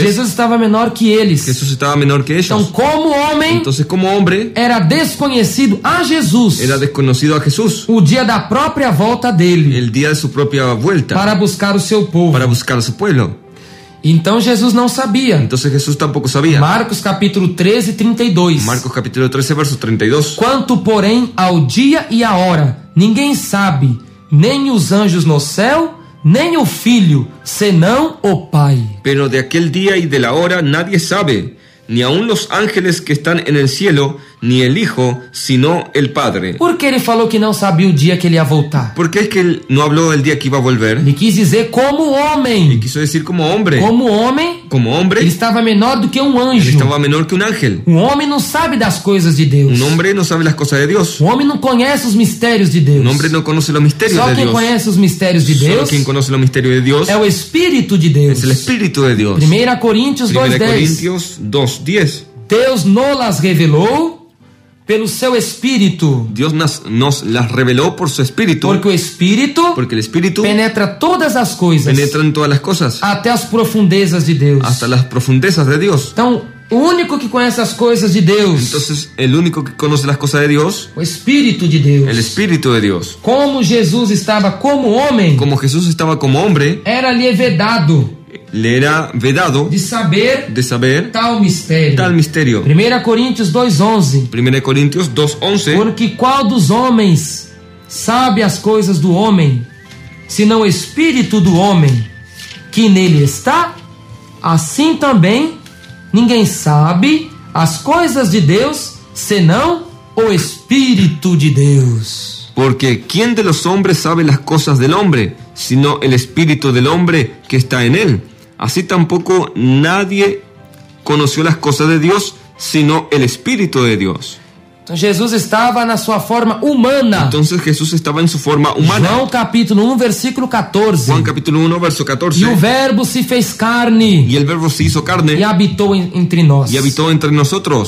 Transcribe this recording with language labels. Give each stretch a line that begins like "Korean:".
Portuguese: Jesus estava menor que eles.
Spanish: Jesús estaba menor que
Portuguese: Então,
Spanish: ellos.
Portuguese: como homem,
Spanish: Entonces como hombre
Portuguese: era desconhecido a Jesus
Spanish: era desconocido a Jesús
Portuguese: o dia da própria volta dele
Spanish: el día de su propia vuelta
Portuguese: para buscar o seu povo.
Spanish: para buscar a su pueblo.
Portuguese: Então Jesus não sabia.
Spanish: Entonces Jesús tampoco sabía.
Portuguese: Marcos capítulo 13, 32.
Spanish: Marcos capítulo 13, verso 32.
Portuguese: Quanto, porém, ao dia e à hora, ninguém sabe, nem os anjos no céu, nem o Filho, senão o Pai.
Spanish: Pero de aquel día y de la hora nadie sabe, ni aun los ángeles que están en el cielo, ni el Hijo, sino el Padre.
Portuguese: Por que ele falou que não sabia o dia que ele ia voltar?
Spanish: ¿Por qué es que él no habló del día que iba a volver?
Portuguese: Ele quis dizer como
Spanish: Y
Portuguese: homem.
Spanish: quiso decir como hombre.
Portuguese: Como homem,
Spanish: Como
Portuguese: ele
Spanish: hombre,
Portuguese: estava menor do que um
Spanish: él
Portuguese: anjo.
Spanish: estaba menor que un ángel.
Portuguese: Um homem não sabe das coisas de Deus.
Spanish: Un hombre no sabe las cosas de Dios.
Portuguese: Um homem não conhece os mistérios de Deus.
Spanish: Un hombre no conoce los misterios
Portuguese: Só
Spanish: de
Portuguese: quem
Spanish: Dios.
Portuguese: conhece os mistérios de
Spanish: Solo
Portuguese: Deus
Spanish: quien conoce los misterios de Dios
Portuguese: é o Espírito de Deus.
Spanish: es el Espíritu de Dios.
Portuguese: 1 Coríntios
Spanish: 1
Portuguese: 2:10.
Spanish: Corintios 2:10.
Portuguese: Deus nos revelou pelo seu Espírito,
Spanish: Dios nos las reveló por su Espíritu,
Portuguese: porque o Espírito
Spanish: porque el Espíritu
Portuguese: penetra todas as coisas,
Spanish: penetra en todas las cosas,
Portuguese: até as profundezas de Deus.
Spanish: hasta las profundezas de Dios.
Portuguese: Então, o único que conhece as coisas de Deus,
Spanish: Entonces, el único que conoce las cosas de Dios,
Portuguese: o Espírito de Deus.
Spanish: el Espíritu de Dios.
Portuguese: Como Jesus estava como homem,
Spanish: Como Jesús estaba como hombre,
Portuguese: era-lhe vedado
Spanish: le era vedado
Portuguese: de saber
Spanish: de saber
Portuguese: tal mistério.
Spanish: tal misterio.
Portuguese: 1 Coríntios 2:11.
Spanish: 1 Corintios 2:11.
Portuguese: Porque qual dos homens sabe as coisas do homem, senão o Espírito do homem que nele está? Assim também ninguém sabe as coisas de Deus, senão o Espírito de Deus.
Spanish: Porque ¿quién de los hombres sabe las cosas del hombre, sino el espíritu del hombre que está en él? Así tampoco nadie conoció las cosas de Dios, sino el espíritu de Dios.
Portuguese: Então Jesus estava na sua forma humana.
Spanish: Entonces Jesús estaba en su forma humana.
Portuguese: João capítulo 1, versículo 14.
Spanish: Juan capítulo 1, verso 14.
Portuguese: E o verbo se fez carne
Spanish: Y el verbo se hizo carne
Portuguese: e habitou entre nós.
Spanish: y habitó entre nosotros.